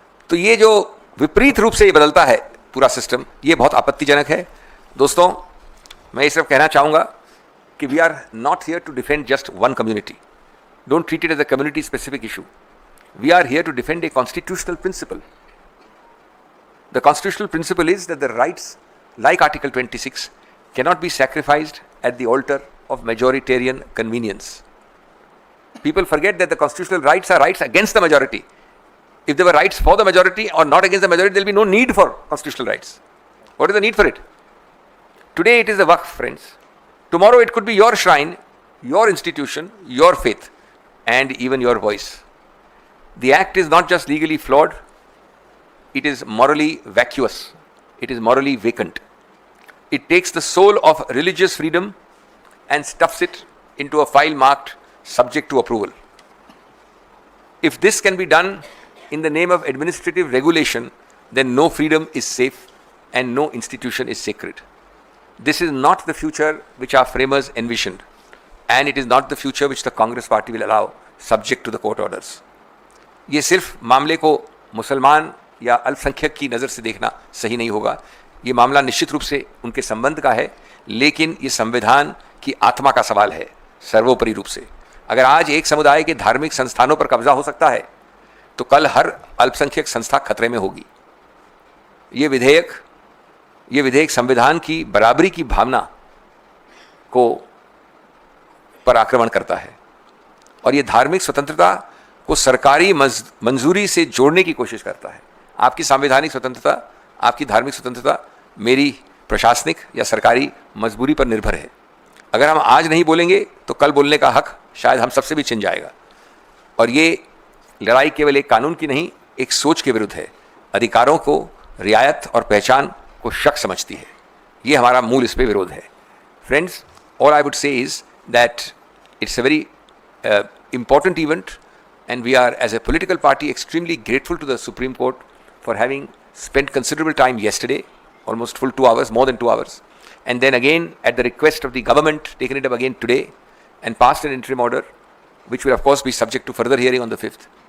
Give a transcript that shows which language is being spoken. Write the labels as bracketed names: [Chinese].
[Hindi] तो ये जो विपरीत रूप से ये बदलता है पूरा सिस्टम, ये बहुत आपत्तिजनक है। दोस्तों, मैं ये सिर्फ कहना चाहूँगा कि [English] We are not here to defend just one community. Don't treat it as a community specific issue. We are here to defend a constitutional principle. The constitutional principle is that the rights, like Article 26, cannot be sacrificed at the altar of majoritarian convenience. People forget that the constitutional rights are rights against the majority. If there were rights for the majority or not against the majority, there will be no need for constitutional rights. What is the need for it? Today it is the Waqf, friends. Tomorrow it could be your shrine, your institution, your faith, and even your voice. The act is not just legally flawed, it is morally vacuous. It is morally vacant. It takes the soul of religious freedom and stuffs it into a file marked subject to approval. If this can be done in the name of administrative regulation, then no freedom is safe and no institution is sacred. This is not the future which our framers envisioned, and it is not the future which the Congress party will allow subject to the court orders. [Hindi] ये सिर्फ मामले को मुसलमान या अल्पसंख्यक की नज़र से देखना सही नहीं होगा। ये मामला निश्चित रूप से उनके संबंध का है, लेकिन ये संविधान की आत्मा का सवाल है सर्वोपरि रूप से। अगर आज एक समुदाय के धार्मिक संस्थानों पर कब्जा हो सकता है, तो कल हर अल्पसंख्यक संस्था खतरे में होगी। ये विधेयक संविधान की बराबरी की भावना को पर आक्रमण करता है और ये धार्मिक स्वतंत्रता को सरकारी मंजूरी से जोड़ने की कोशिश करता है। आपकी संवैधानिक स्वतंत्रता, आपकी धार्मिक स्वतंत्रता मेरी प्रशासनिक या सरकारी मजबूरी पर निर्भर है। अगर हम आज नहीं बोलेंगे तो कल बोलने का हक शायद हम सबसे भी छिन जाएगा। और ये लड़ाई केवल एक कानून की नहीं, एक सोच के विरुद्ध है। अधिकारों को रियायत और पहचान को शक समझती है। ये हमारा मूल इस पे विरोध है। [English] Friends, all I would say is that it's a very important event, and we are as a political party extremely grateful to the Supreme Court for having spent considerable time yesterday, almost full 2 hours, more than 2 hours, and then again at the request of the government taken it up again today and passed an interim order which will of course be subject to further hearing on the 5th.